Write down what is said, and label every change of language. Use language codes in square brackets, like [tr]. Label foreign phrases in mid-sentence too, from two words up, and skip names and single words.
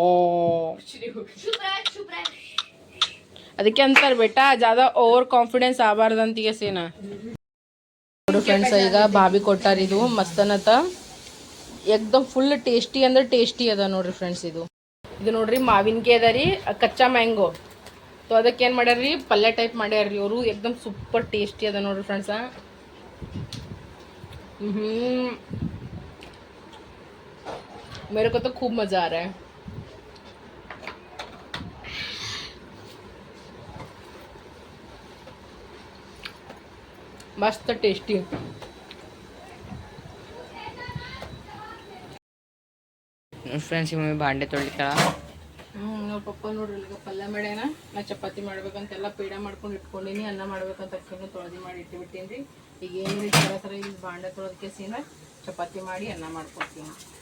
[kn] ಅದಕ್ಕೆ ಅಂತಾರೆ [hi] बेटा ज़्यादा [en] over confidence [kn] ಆಗಬಾರ್ದಂತೀಗ ಸೇನ ನೋಡು ಫ್ರೆಂಡ್ಸ್ ಈಗ ಬಾಬಿ ಕೊಟ್ಟಾರ ಇದು ಮಸ್ತನತ ಏಕ್ದಮ್ [en] full tasty [kn] ಅಂದ್ರೆ ಟೇಸ್ಟಿ ಅದ ನೋಡ್ರಿ ಫ್ರೆಂಡ್ಸ್ ಇದು ನೋಡ್ರಿ ಮಾವಿನಕಾಯಿ ಅದ ರೀ ಕಚ್ಚಾ ಮ್ಯಾಂಗೋ तो ಅದಕ್ಕೆ ಏನು ಮಾಡ್ಯಾರ್ರಿ ಪಲ್ಯ ಟೈಪ್ ಮಾಡ್ಯಾರ್ರಿ ಅವರು एकदम [en] super tasty [kn] ಅದ ನೋಡ್ರಿ ಫ್ರೆಂಡ್ಸ್ [hi] मेरे को तो खूब मजा आ रहा है मस्त टेस्टी [kn] ಫ್ರೆಂಡ್ಸ್ ಮಮ್ಮಿ ಬಾಂಡೆ ತೊಳಿತಾಳ ಅವ್ರ ಪಪ್ಪ ನೋಡ್ರಿ ಈಗ ಪಲ್ಯ ಮಾಡ್ಯಾನ ನಾ ಚಪಾತಿ ಮಾಡ್ಬೇಕಂತೆಲ್ಲ ಪೇಡ ಮಾಡ್ಕೊಂಡು ಇಟ್ಕೊಂಡಿನಿ ಅನ್ನ ಮಾಡ್ಬೇಕಂತ ಅಕ್ಕಿನೂ ತೊಳೆದಿ ಮಾಡಿ ಇಟ್ಟಿಬಿಟ್ಟೀನಿ ಈಗ ಏನಿದೆ ಸರ ಈಗ ಬಾಂಡೆ ತೊಳೆದಕ್ಕೆ ಸೀನ ಚಪಾತಿ ಮಾಡಿ ಅನ್ನ ಮಾಡ್ಕೊಡ್ತೀನಿ